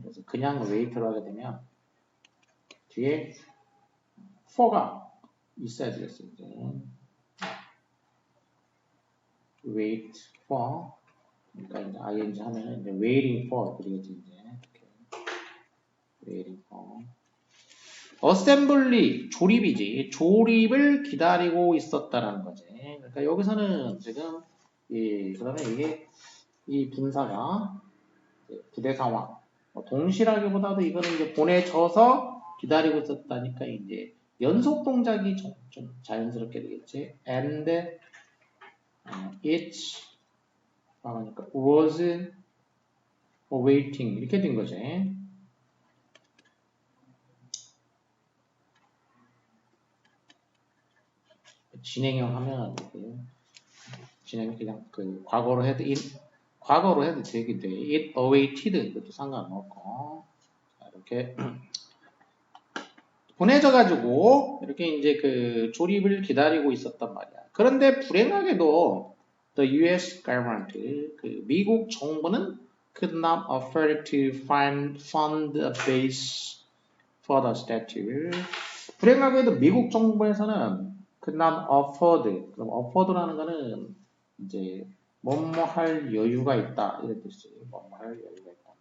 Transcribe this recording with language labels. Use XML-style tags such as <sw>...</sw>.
<ko>그래서 그냥 wait로 하게 되면 뒤에 for가 있어야 되겠어요. 이제. wait for 그러니까 이제 ing 하면은 이제 waiting for 그러겠지 이제. 이렇게. waiting for assembly 조립이지. 조립을 기다리고 있었다라는 거지. 그러니까 여기서는 지금 그다음에 이게 이 분사가 부대 상황 동시라기보다도 이거는 이제 보내져서 기다리고 있었다니까 이제 연속 동작이 좀 자연스럽게 되겠지. And it 그러니까 was awaiting 이렇게 된 거지. 진행형 하면 진행 그냥 그 과거로 해도 되기도 해. It awaited 이것도 상관없고 이렇게 보내져가지고 이렇게 이제 그 조립을 기다리고 있었단 말이야. 그런데 불행하게도 the U.S.</ko> <en>government 그 미국 정부는 could not afford to fund a base for the statue.</en> <ko>불행하게도 미국 정부에서는 could not afford. 그럼 afford라는 거는 이제 뭐뭐 할 여유가 있다 이런 뜻이에요. 뭐뭐 할 여유가 있다.</ko>